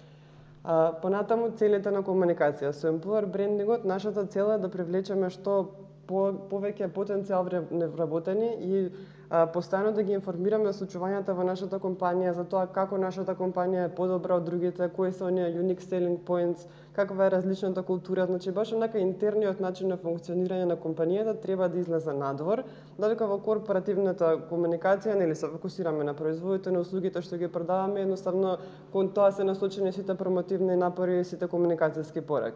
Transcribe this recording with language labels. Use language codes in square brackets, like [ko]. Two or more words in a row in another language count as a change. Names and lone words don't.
[mk] Понатаму целите на комуникација. Со employer брендингот нашата цел е да привлечеме што повеќе потенцијал вработени и постојано да ги информираме за случувањата во нашата компанија, за тоа како нашата компанија е подобра од другите, кои се оние [en] unique selling points, [mk] каква е различната култура, значи баш онака интерниот начин на функционирање на компанијата треба да излезе надвор, додека во корпоративната комуникација нели се фокусираме на производите, на услугите што ги продаваме, едноставно кон тоа се насочени сите промотивни напори и сите комуникацијски пораки.